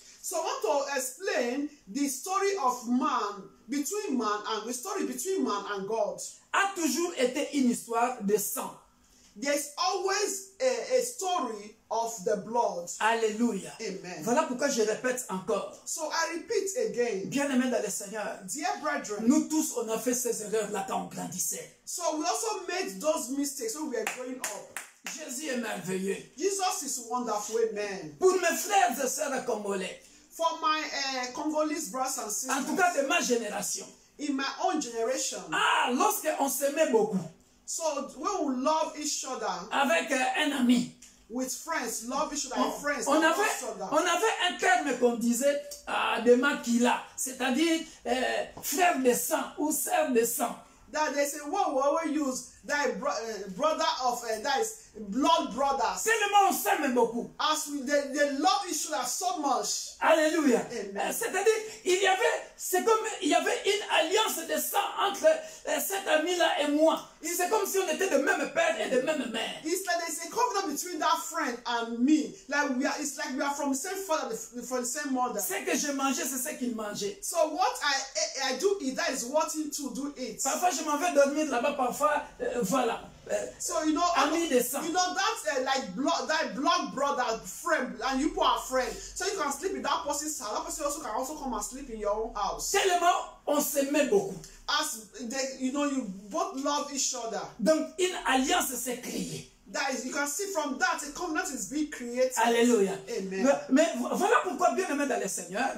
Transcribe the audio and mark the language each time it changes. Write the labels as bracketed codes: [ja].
[en] so I want to explain the story of man, between man and God. [fr] a toujours été une histoire de sang. [en] There's always a story of the blood. [fr] Alléluia. [en] Amen. [fr] Voilà pourquoi je répète encore. [en] So I repeat again, [fr] Bien-aimé dans le Seigneur, [en] dear brethren, [fr] nous tous, on a fait ces erreurs-là quand on grandissait. [en] so we also made those mistakes when we were growing up. [fr] Jésus est merveilleux. [en] Jesus is wonderful, amen. [fr] Pour mes frères et sœurs congolais, [en] For my Congolese brothers and sisters, [fr] en tout cas de ma génération, [en] in my own generation, [fr] lorsqu'on s'aimait beaucoup [en] so when we love each other [fr] avec un ami, [en] with friends, love each other with friends, [fr] on [en] love [fr] avait [en] each other. [fr] un terme qu'on disait de makila, c'est-à-dire frère de sang ou sœur de sang. [en] That they say what we always use, that brother of that is blood brothers. [fr] Tellement on s'aime beaucoup. [en] As they love each other so much. [fr] Alléluia. [en] Amen. [fr] C'est-à-dire, c'est comme il y avait une alliance de sang entre cet ami-là et moi. C'est comme si on était de même père et de même mère. [en] It's like there's a covenant between that friend and me. Like it's like we are from the same father, from the same mother. [fr] Ce que je mangeais, c'est ce qu'il mangeait. [en] So what I do eat, that is what he too do eat. [fr] Parfois, je m'en vais dormir là-bas, parfois, voilà. [en] So you know, [fr] ami de sang. [en] you know that's like blood brother friend, and you are friend. So you can sleep in that person's house. That person also can also come and sleep in your own house. [fr] Tellement, on s'aimait beaucoup. [en] As they, you know, you both love each other. [fr] Donc, une alliance s'est créée. [en] That is, you can see from that a covenant is being created. [fr] Alléluia. [en] Amen. [fr] Mais voilà pourquoi, bien aimé dans le Seigneur,